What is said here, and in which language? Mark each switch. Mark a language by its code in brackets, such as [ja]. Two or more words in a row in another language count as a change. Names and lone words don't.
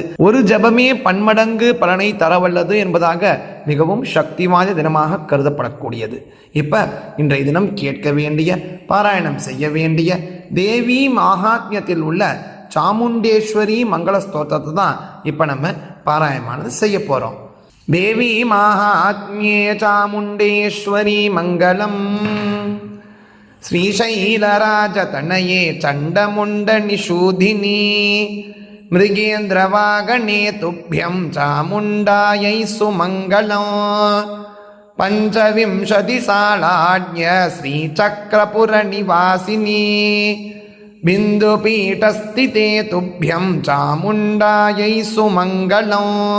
[ta] ஒரு ஜபமே பன்மடங்கு பலனை தரவல்லது என்பதாக மிகவும் சக்தி வாய்ந்த தினமாக கருதப்படக்கூடியது. இப்ப இன்றைய தினம் கேட்க வேண்டிய பாராயணம் செய்ய வேண்டிய தேவி மகாத்மியத்தில் உள்ள சாமுண்டேஸ்வரி மங்கள ஸ்தோத்திரத்தை தான் இப்ப நம்ம பாராயணமானது செய்ய போறோம். [sa] देवी माहात्म्ये चामुण्डेश्वरी मङ्गलम् श्रीशैलराजतनये चण्डमुण्डनिषूधिनी मृगेन्द्रवागणे तुभ्यं चामुण्डायै सुमङ्गलम् पञ्चविंशतिसालाढ्य श्रीचक्रपुरनिवासिनी बिन्दुपीठस्थिते तुभ्यं चामुण्डायै सुमङ्गलम्